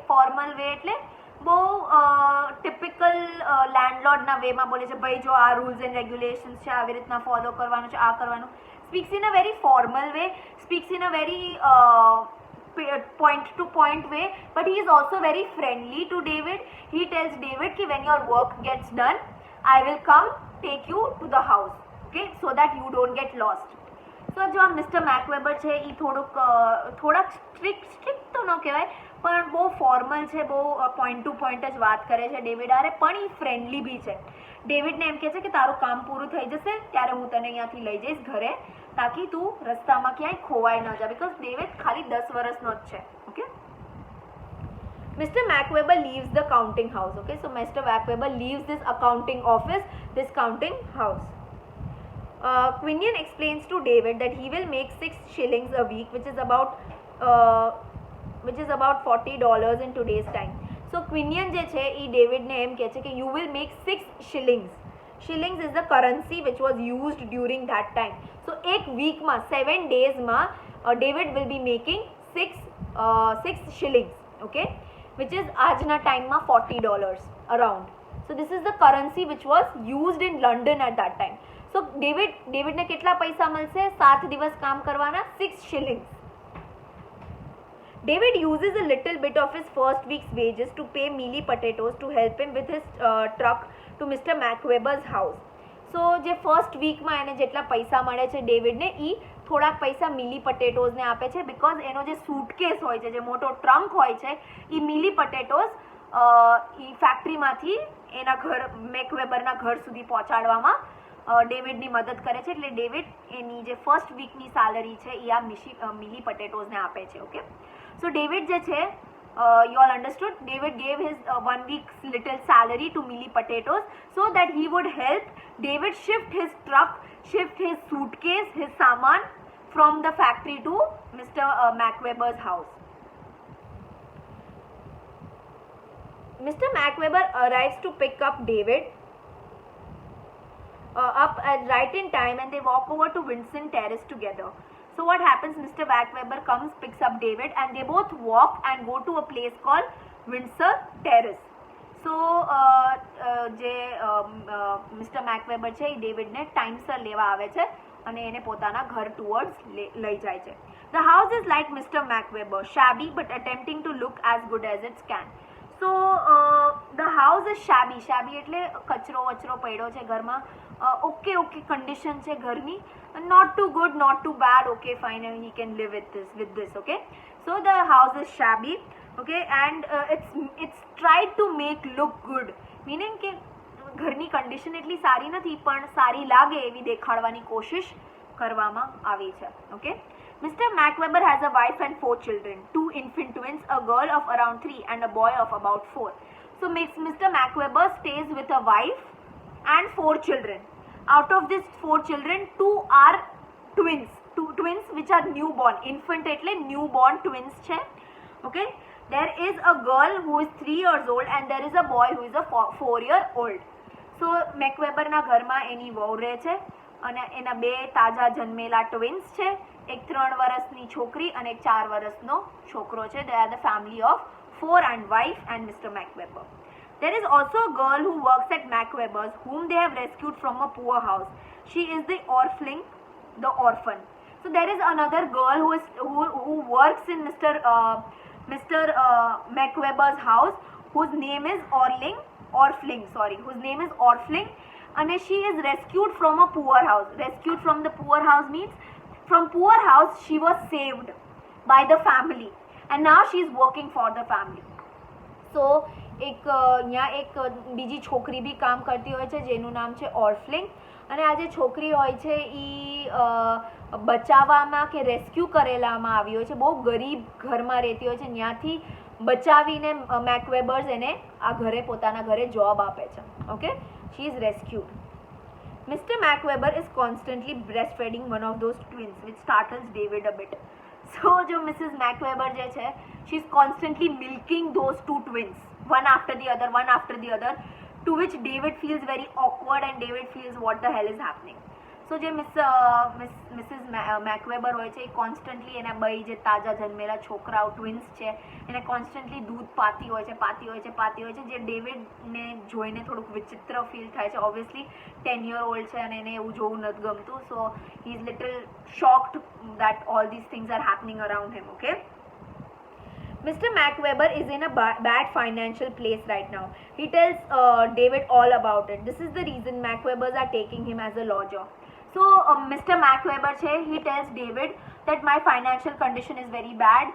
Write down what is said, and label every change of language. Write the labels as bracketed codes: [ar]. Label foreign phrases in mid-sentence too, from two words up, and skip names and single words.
[en] Formal way [gu] એટલે બહુ ટિપિકલ લેન્ડલોર્ડના વેમાં બોલે છે, ભાઈ જો આ [en] rules and regulations [gu] છે, આવી રીતના ફોલો કરવાનું છે, આ કરવાનું. [en] speaks in a very formal way, speaks in a very point to point way, but he is also very friendly to David. He tells David ki when your work gets done, I will come take you to the house, okay, so that you don't get lost. [gu] So જો આ મિસ્ટર મેકવેબર છે એ થોડાક સ્ટ્રિક્ટ તો ન કહેવાય, પણ બહુ ફોર્મલ છે, બહુ [en] point to point [gu] જ વાત કરે છે ડેવિડ હારે, પણ એ ફ્રેન્ડલી બી છે. ડેવિડને એમ કહે છે કે તારું કામ પૂરું થઈ જશે ત્યારે હું તને અહીંયાથી લઈ જઈશ ઘરે, તાકી તું રસ્તામાં ક્યાંય ખોવાઈ ન જા, બિકોઝ ડેવિડ ખાલી 10 વર્ષનો જ છે. ઓકે, [en] Mr. Macweber leaves the counting house. Okay, so Mr. Macweber leaves this accounting office, this counting house. Quinion explains to David that he will make 6 shillings a week, which is about $40 in today's time. [gu] So Quinion જે છે એ ડેવિડને એમ કહે છે કે [en] you will make 6 shillings. Shillings is the currency which was used during that time. So [gu] એક વીકમાં 7 daysમાં [en] David will be making 6 shillings, okay, which is [gu] આજના ટાઈમમાં [en] $40 around. So this is the currency which was used in London at that time. [gu] So ડેવિડને કેટલા પૈસા મળશે? 7 દિવસ કામ કરવાના, 6 shillings. [en] David uses a little bit of his first week's wages to pay mealy potatoes to help him with his truck to Mr. Macweber's house. [gu] So જે ફર્સ્ટ વીકમાં એને જેટલા પૈસા મળે છે ડેવિડને એ થોડાક પૈસા મિલી પટેટોઝને આપે છે, બિકોઝ એનો જે સૂટકેસ હોય છે, જે મોટો ટ્રંક હોય છે, એ મિલી પટેટોઝ એ ફેક્ટરીમાંથી એના ઘર મેકવેબરના ઘર સુધી પહોંચાડવામાં ડેવિડની મદદ કરે છે. એટલે ડેવિડ એની જે ફર્સ્ટ વીકની સેલરી છે એ આ મિલી પટેટોઝને આપે છે. ઓકે, સો ડેવિડ જે છે, [en] you all understood, David gave his 1 week's little salary to Millie Potatoes so that he would help David shift his truck, shift his suitcase, his saman from the factory to Mr. Macweber's house. Mr. Macweber arrives to pick up David up right in time, and they walk over to Vincent Terrace together. So what happens, Mr. Macweber comes, picks up David, and they both walk and go to a place called Windsor Terrace. [gu] So જે મિસ્ટર મેકવેબર છે એ ડેવિડને ટાઈમસર લેવા આવે છે અને એને પોતાના ઘર ટુવર્ડ્સ લઈ જાય છે. [en] The house is like Mr. Macweber, shabby but attempting to look as good as it can. So the house is shabby. [gu] Shabby એટલે કચરો વચરો પડ્યો છે ઘરમાં, ઓકે કન્ડિશન છે ઘરની, [en] not too good, not too bad, okay fine, he can live with this. Okay, so the house is shabby, okay, and it's tried to make look good, meaning [gu] કે ઘરની કન્ડિશન એટલી સારી નથી પણ સારી લાગે એવી દેખાડવાની કોશિશ કરવામાં આવી છે. ઓકે, [en] Mr. Macweber has a wife and 4 children, 2 infant twins, a girl of around 3 and a boy of about 4. So Mr. Macweber stays with a wife and 4 children. Out of these 4 children, 2 are twins, 2 twins which are newborn. [gu] Infant એટલે [en] newborn twins [gu] છે. [en] Okay, there is a girl who is 3 years old and there is a boy who is a 4-year-old. [gu] So મેકવેબરના ઘરમાં એની વહુ રહે છે અને એના 2 તાજા જન્મેલા ટ્વિન્સ છે, એક 3 વર્ષની છોકરી અને એક 4 વર્ષનો છોકરો છે. [en] They are the family of 4 and wife and Mr. Macweber. There is also a girl who works at Macweber's, whom they have rescued from a poor house. She is the orphan. So there is another girl who works in Mr. Macweber's house, whose name is Orling, whose name is Orfling, and she is rescued from a poor house. Rescued from the poor house means from poor house she was saved by the family, and now she is working for the family. [gu] સો અહીંયા એક બીજી છોકરી બી કામ કરતી હોય છે જેનું નામ છે ઓર્ફલિંગ, અને આ જે છોકરી હોય છે એ બચાવવામાં કે રેસ્ક્યુ કરેલામાં આવી હોય છે, બહુ ગરીબ ઘરમાં રહેતી હોય છે, ત્યાંથી બચાવીને મેકવેબર્સ એને આ ઘરે પોતાના ઘરે જોબ આપે છે. [en] Okay, she is rescued. Mr. MacWeber is constantly breastfeeding one of those twins, which startles David a bit. So जो Mrs. MacWeber [gu] જે છે, [en] she is constantly milking those two twins, one after the other, to which David feels very awkward and David feels what the hell is happening. [gu] So જે Mrs. MacWeber હોય છે એ કોન્સ્ટન્ટલી એના બે જે તાજા જન્મેલા છોકરાઓ ટ્વિન્સ છે એને કોન્સ્ટન્ટલી દૂધ પાતી હોય છે, જે ડેવિડને જોઈને થોડુંક વિચિત્ર ફીલ થાય છે. [en] ઓબ્વિયસલી 10-year-old [gu] છે અને એને એવું જોવું નથી ગમતું, [en] So he is little shocked that all these things are happening around him. Okay, Mr. MacWeber is in a bad financial place right now. He tells David all about it. This is the reason MacWebers are taking him as a lodger. So Mr. MacWeber che, he tells David that my financial condition is very bad.